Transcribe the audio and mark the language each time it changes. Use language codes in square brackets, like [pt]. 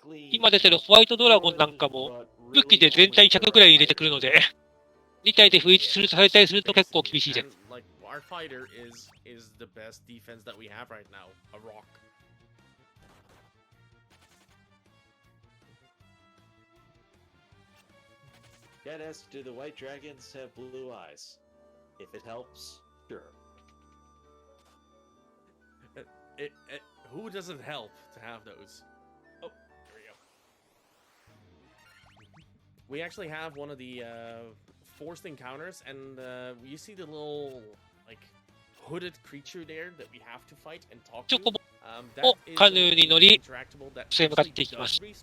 [ja] 今出てるホワイトドラゴンなんかも、武器で全体100くらい入れてくるので、2体で不意打ちするとされたりすると結構厳しいです。 [en] Our fighter is the best defense that we have right now, a rock. Dad asks, do the white dragons have blue eyes? If it helps, sure. Who doesn't help to have those? Oh, there we go. We actually have one of the forced encounters, and you see the little like hooded creature there that we have to fight and talk to. [ja] をカヌーに乗り、それ向かっていきます。